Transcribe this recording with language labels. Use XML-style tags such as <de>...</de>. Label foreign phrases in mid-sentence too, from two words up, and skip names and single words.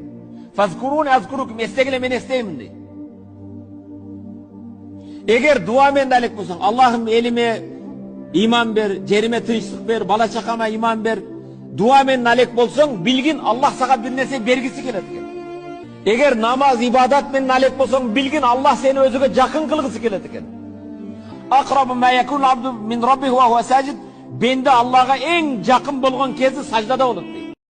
<ar>فاذكروني أذكركم,</ar> <kk>естегіле мен естеймін дейді. Егер дуамен алек болсаң, Аллахым еліме иман бер, жеріме тыныштық бер, бала шақама иман бер, дуамен алек болсаң, білгін Аллах саған бір нәрсе бергісі келеді екен. Егер намаз, ибадатмен алек болсаң, білгін Аллах сені өзіге жақын қылғысы келеді екен.</kk> <ar>أقرب ما يكون العبد من ربه وهو ساجد.</ar> <kk>Бенде Аллаға ең жақын болған кезі саждада болады дейді.</kk>